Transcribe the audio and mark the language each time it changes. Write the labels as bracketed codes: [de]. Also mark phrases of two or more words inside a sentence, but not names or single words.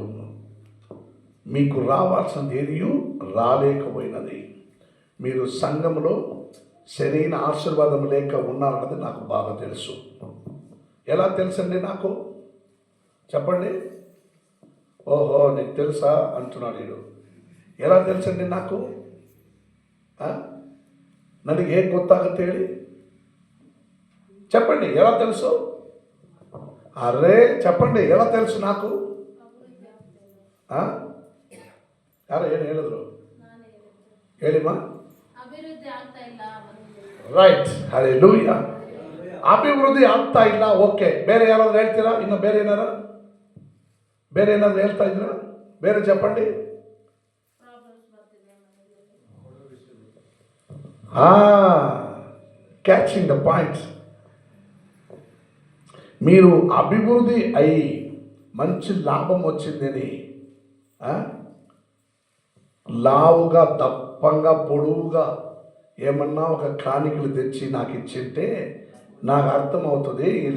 [te] మీకు రావాల్సింది ఏది రాలేకపోయినది. మీరు సంఘములో సరైన ఆశీర్వాదం లేక ఉన్నారన్నది నాకు బాగా తెలుసు. ఎలా తెలుసండి నాకు? చెప్పండి. ఓహో, నీకు తెలుసా అంటున్నాడు వీడు. ఎలా తెలుసండి నాకు? [kn] ನನಗೆ ಹೇಗೆ ಗೊತ್ತಾಗುತ್ತೆ ಹೇಳಿ? [te] చెప్పండి, ఎలా తెలుసు? అరే చెప్పండి, ఎలా తెలుసు నాకు? [kn] ಯಾರು ಏನು ಹೇಳಿದ್ರು ಹೇಳಿಮ್ಮ? ರೈಟ್, ಹಲ್ಲೆಲೂಯಾ. ಅಭಿವೃದ್ಧಿ ಆಗ್ತಾ ಇಲ್ಲ. ಓಕೆ, ಬೇರೆ ಯಾರಾದ್ರೂ ಹೇಳ್ತೀರಾ? ಇನ್ನು ಬೇರೆ ಏನಾದ್ರು ಹೇಳ್ತಾ ಇದ್ದೀರಾ? [te] ಬೇರೆ చెప్పండి. [en] catching the point. [te] మీరు అభివృద్ధి అయి మంచి లాభం వచ్చిందని లావుగా దప్పంగా పొడవుగా ఏమన్నా ఒక కాணிకలు తెచ్చి నాకు ఇచ్చింటే నాకు అర్థమవుతుంది